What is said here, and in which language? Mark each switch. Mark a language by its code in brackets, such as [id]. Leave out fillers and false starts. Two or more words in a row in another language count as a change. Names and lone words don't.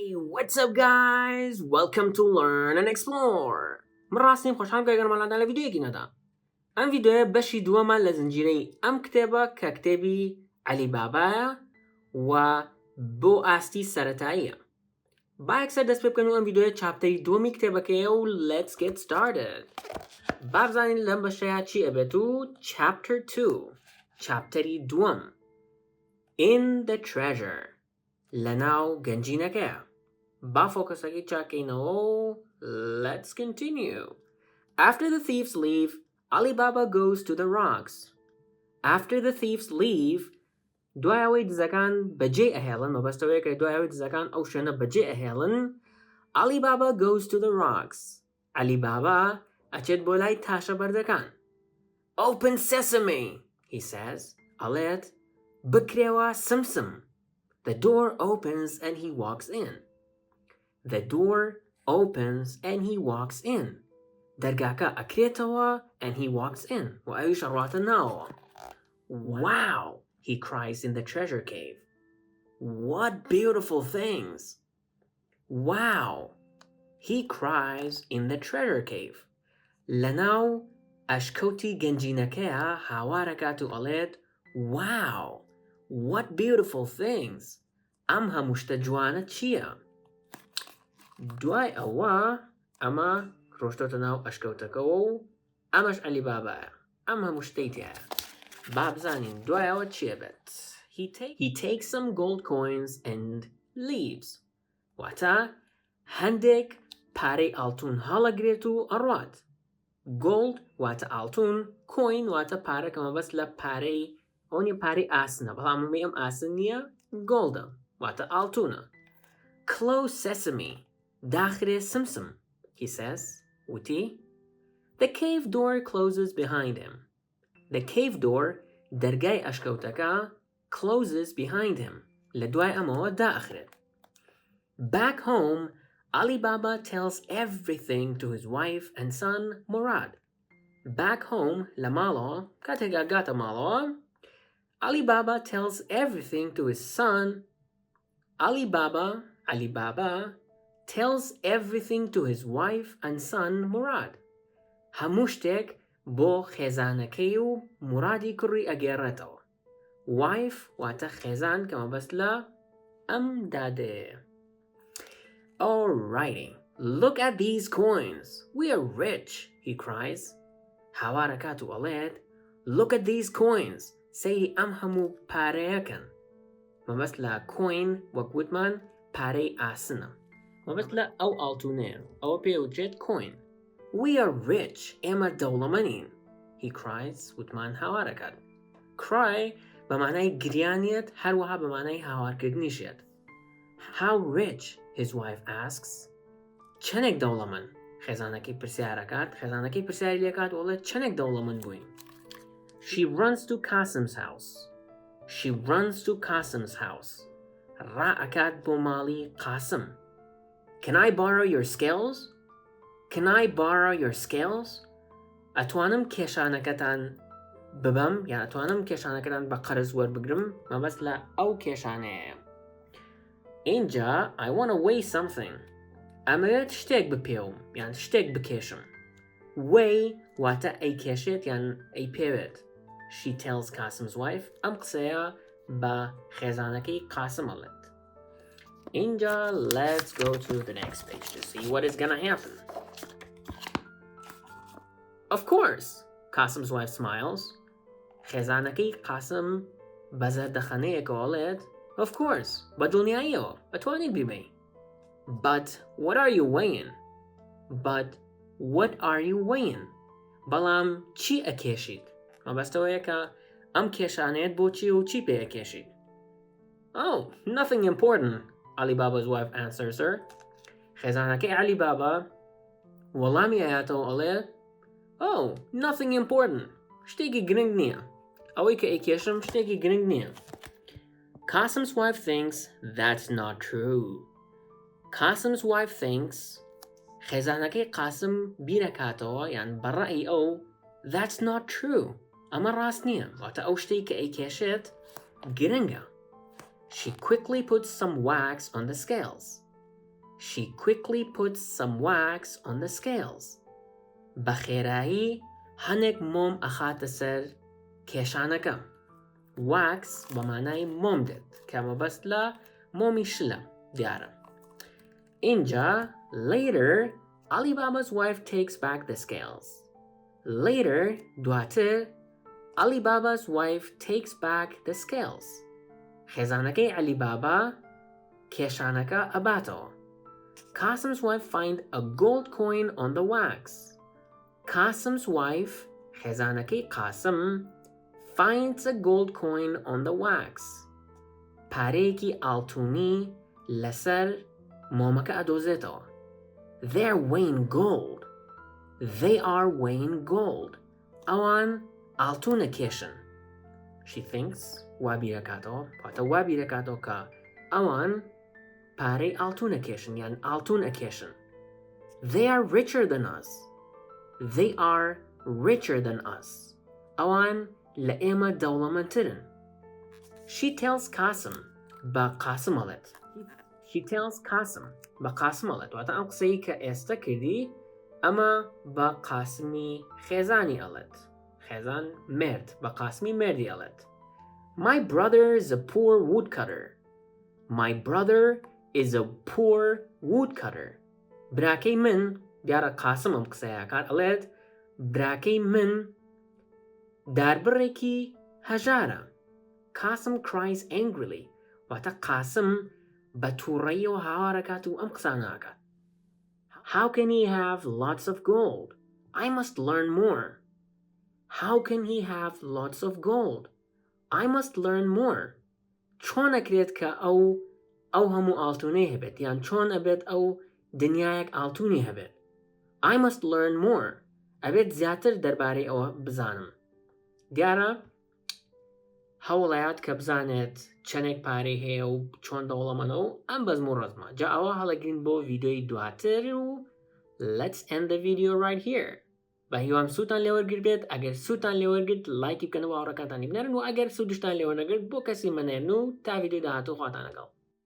[en] What's up guys? Welcome to Learn&Explore. [fa] من راستیم خوشحال که [ckb] گرمالان لە ڤیدیۆیەکی نەدا. ئەم ڤیدیۆیە بەشی دووەمە لە زنجیرەی ئەم کتێبە کە کتێبی علی بابایە و بۆ ئاستی سەرەتاییە. با یەکسەر دەست پێ بکەن و ئەم ڤیدیۆیە چاپتەری دووەمی کتێبەکەیە و [en] let's get started. [ckb] با بزانین لەم بەشەیە چی ئەبێت و [en] chapter 2 [ckb] چاپتەری دووەم [en] in the treasure [ckb] لەناو گەنجینەکەیە. با فۆکەسەکەی چاکەینەوە و [en] let's continue. After the thieves leave, Alibaba goes to the rocks. After the thieves leave, [ckb] دوای ئەوەی دزەکان بەجێ ئەهێڵن مەبەستەوەیە کە دوای ئەوەی دزەکان ئەو شوێنە بەجێ ئەهێڵن [en] Alibaba goes to the rocks. [ckb] Alibaba ئەچێت بۆ لای تاشە بەردەکان. [en] Open sesame, he says. [ckb] ئەڵێت بکرێوە سمسم. [en] The door opens and he walks in. The door opens and he walks in. [ckb] دەرگاکە ئەکرێتەوە [en] and he walks in. [ckb] و ئەویش ئەڕواتە ناوەوە. [en] Wow, he cries in the treasure cave. What beautiful things. Wow, he cries in the treasure cave. [ckb] لەناو ئەشکەوتی گەنجینەکەیە هاوارەکات و ئەڵێت [en] Wow, what beautiful things. [ckb] ئەم هەموو شتە جوانە چییە؟ دوای ئەوە ئەمە ڕۆشتۆتە ناو ئەشکەوتەکەەوە و ئەمەش عەلی بابایە. ئەم هەموو شتەی تایە. با بزانین دوای ئەوە چیە بێت؟ [en] He takes some gold coins and leaves. [ckb] واتە هەندێک پارەی ئاڵتون هەڵەگرێت و ئەڕوات. Gold واتە ئاڵتون، coin واتە پارە کە مەبەست لە پارەی ئەوەنیە پارەی ئاسنە بەڵام ئەمەی ئەم ئاسن نییە گۆڵدە واتە ئاڵتونە. [en] Close sesame. [ckb] داخرێ سمسم. [en] He says. وتی. The cave door closes behind him. The cave door [ckb] دەرگای ئەشکەوتەکە [en] closes behind him. [ckb] لە دوای ئەمەوە داخرێت. [en] Back home, Alibaba tells everything to his wife and son Murad. Back home, [ckb] لە ماڵەوە کاتێک ئەگاتە ماڵەوە [en] Alibaba tells everything to his son. Alibaba tells everything to his wife and son Murad. [ckb] هەموو شتێک بۆ خێزانەکەی و مورادی کوڕی ئەگێڕێتەوە. Wife واتە خێزان کە مەبەست لە ئەم دادەیە. [en] Alrighty, look at these coins. We are rich, he cries. [ckb] هاوارەکات و ئەڵێت [en] Look at these coins. [ckb] سەیری ئەم هەموو پارەیەکەن. مەبەست لە coin وەک وتمان پارەی ئاسنە. مەبەست لە ئەو ئاڵتونەیە. ئەوە پێوترێت coin. [en] We are rich. [ckb] ئێمە دەوڵەمەندین. [en] He cries. [ckb] وتمان هاوارەکات. Cry بە مانای گریانیەت هەروەها بە مانای هاوارکردنیشێت. [en] How rich? His wife asks. [ckb] چەندێک دەوڵەمەند؟ خێزانەکەی پرسیارەکات. خێزانەکەی پرسیاری لێکات وڵێت چەندێک دەوڵەمەند بووین. [en] She runs to Qasim's house. She runs to Qasim's house. [ckb] ڕائەکات بۆ ماڵی قاسم. [en] Can I borrow your scales? Can I borrow your scales? [ckb] ئەتوانم کێشانەکەتان ببەم یان ئەتوانم کێشانەکەتان بە قەرز وەربگرم مەبەست لە ئەو کێشانەیە. [en] اینجا I want to weigh something. [ckb] ئەمەوێت شتێک بپێوم یان شتێک بکێشم. Weigh واتە ئەی کێشێت یان ئەی پێوێت. [en] She tells Qasim's wife. [ckb] ئەم قسەیە بە خێزانەکەی قاسم ئەڵێت. [en] اینجا let's go to the next page to see what is gonna happen. Of course, Qasim's wife smiles. [ckb] خێزانەکەی قاسم بە زەردەخەنەیەکەوە ئەڵێت [en] Of course, [ckb] بەدڵنیاییەوە ئەتوانیت بیبەی. [en] But what are you weighing? But what are you weighing? [ckb] بەڵام چی ئەکێشیت؟ مەبەستەوەیە کە ئەم کێشانەیەت بۆ چی و چی پێ ئەکێشیت؟ [en] Oh, nothing important, Alibaba's wife answers her. [ckb] خێزانەکەی Alibaba وەڵامی ئەیاتەوە ئەڵێت [en] Oh, nothing important. [ckb] شتێکی گرنگ نییە. ئەوەی کە ئەیکێشم شتێکی گرنگ نییە. [en] Qasim's wife thinks that's not true. Qasim's wife thinks [ckb] خێزانەکەی قاسم بیرەکاتەوە یان بەڕەئی ئەو [en] That's not true. [ckb] ئەمە ڕاست نییە. واتە ئەو شتەی کە ئەیکێشێت گرنگە. [en] She quickly puts some wax on the scales. She quickly puts some wax on the scales. [ckb] بەخێرایی هەنێک مۆم ئەخاتە سەر کێشانەکە. Wax بە مانای مۆم دێت کە مەبەست لە مۆمی شلە دیارە. [en] اینجا later Alibaba's wife takes back the scales. [ckb] Later دواتر [en] Alibaba's wife takes back the scales. [ckb] خێزانەکەی عەلیبابا کێشانەکە ئەباتەوە. [en] Qasim's wife finds a gold coin on the wax. Qasim's wife, [ckb] خێزانەکەی قاسم, [en] finds a gold coin on the wax. [ckb] پارەیەکی ئاڵتوونی لەسەر مۆمەکە ئەدۆزێتەوە. [en] They're weighing gold. They are weighing gold. [ckb] ئەوان ئاڵتوونە کێشن. [en] She thinks [ckb] وا بیرەکاتەوە واتە وا بیرەکاتەوە کە ئەوان پارەی ئاڵتوونە کێشن یان ئاڵتوون ئەکێشن. [en] They are richer than us. They are richer than us. [ckb] ئەوان لە ئێمە دەوڵەمەندترن. [en] She tells Qasim [ckb] بە قاسم ئەڵێت. [en] She tells Qasim [ckb] بە قاسم ئەڵێت واتە ئەم قسەی کە ئێستا کردی ئەمە بە قاسمی خێزانی ئەڵێت. خێزان مرد بە قاسمی مردی ئەڵێت. [en] My brother is a poor woodcutter. My brother is a poor woodcutter. [ckb] براکەی من دیارە قاسم ئەم قسەیەکات ئەڵێت براکەی من داربڕێکی هەژارە. [en] Qasim cries angrily. [ckb] واتە قاسم بە تووڕەییەوە هاوارەکات و ئەم قسانەکات. [en] How can he have lots of gold? I must learn more. How can he have lots of gold? I must learn more. [ckb] چۆن ئەکرێت کە ئەو هەموو ئاڵتوونەی هەبێت یان چۆن ئەبێت ئەو دنیایەک ئاڵتوونی هەبێت. [en] I must learn more. [ckb] ئەبێت زیاتر دەربارەی ئەوە بزانم. دیارە هەوڵەیات کە بزانێت چەندێک پارەی هەیە و چۆن دەوڵەمەندە و ئەم بەزم و ڕەزمە. جا ئەوە هەڵەگرین بۆ ڤیدیۆی دواتر و [en] let's end the video right here. [ckb] بە هیوام سوودتان لێوەرگرت بێت. ئەگەر سوودتان لێوەرگرت لایکی بکەنەوە هاوڕێکانتانی بنێرن و ئەگەر سوودتان لێوەرنەگرت بۆ کەسی منێرن و تا ڤیدیۆی داهاتوو خواتان لەگەڵ.